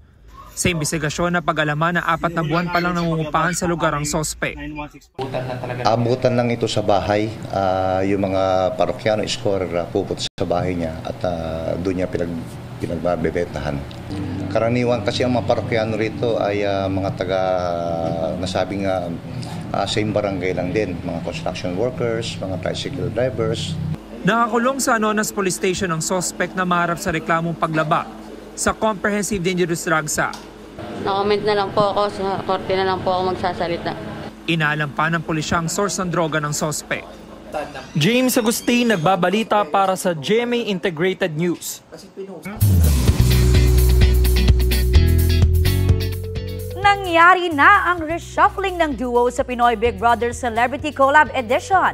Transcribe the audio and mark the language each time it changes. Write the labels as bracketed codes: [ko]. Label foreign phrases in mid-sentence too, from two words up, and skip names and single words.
[tl] Sa imbestigasyon na pag-alaman na 4 na buwan pa lang nangungupahan sa lugar ang sospek. Abutan lang ito sa bahay. Yung mga parokyano scorer pupunta sa bahay niya at doon niya pinagbebentahan. Karaniwan kasi ang mga parokyano rito ay mga taga nasabing same barangay lang din, mga [en] construction workers, [tl] mga [en] tricycle drivers. [tl] Nakakulong sa Anonas Police Station ang suspect na maharap sa reklamong paglaba sa Comprehensive Dangerous Drugs Act. Na-comment na lang po ako, sa korte na lang po ako magsasalita. Inaalam pa ng pulisya ang source ng droga ng suspect. James Agustin, nagbabalita para sa GMA Integrated News. Nangyari na ang reshuffling ng duo sa Pinoy Big Brother Celebrity Collab Edition.